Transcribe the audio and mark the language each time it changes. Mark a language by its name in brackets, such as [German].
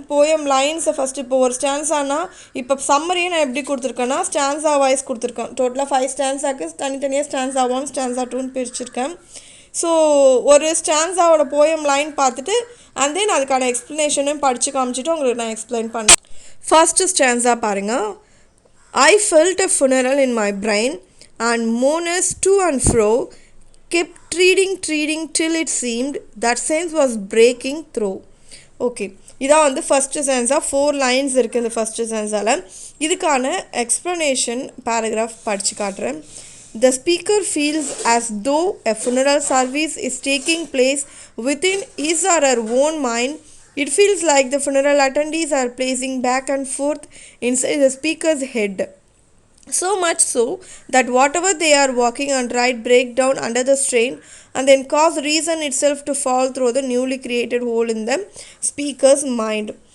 [Tamil] Poem லைன்ஸை first இப்போ ஒரு ஸ்டான்ஸானா இப்போ சம்மரியை நான் எப்படி கொடுத்துருக்கேன்னா ஸ்டான்ஸா வாய்ஸ் கொடுத்துருக்கேன். டோட்டலாக 5 ஸ்டான்ஸாக்கு தனித்தனியாக ஸ்டான்ஸா 1 ஸ்டான்ஸா 2ன்னு பிரிச்சிருக்கேன். ஸோ ஒரு ஸ்டான்ஸாவோட போயம் லைன் பார்த்துட்டு அண்ட் தென் அதுக்கான எக்ஸ்ப்ளனேஷனும் படித்து காமிச்சிட்டு உங்களுக்கு நான் எக்ஸ்பிளைன் பண்ணேன். ஃபர்ஸ்ட் ஸ்டான்ஸா பாருங்கள். [English] I felt a funeral in my brain, and mourners to and fro kept treading till it seemed that sense was breaking through. [Tamil] Okay, இதான் வந்து ஃபஸ்ட்டு ஸ்டான்ஸா. 4 லைன்ஸ் இருக்குது இந்த ஃபஸ்ட்டு ஸ்டான்ஸால். இதுக்கான எக்ஸ்ப்ளனேஷன் பேராகிராஃப் படித்து காட்டுறேன். [English] The speaker feels as though a funeral service is taking place within his or her own mind. It feels like the funeral attendees are pacing back and forth inside the speaker's head. So much so that whatever they are walking and write break down under the strain and then cause reason itself to fall through the newly created hole in the speaker's mind.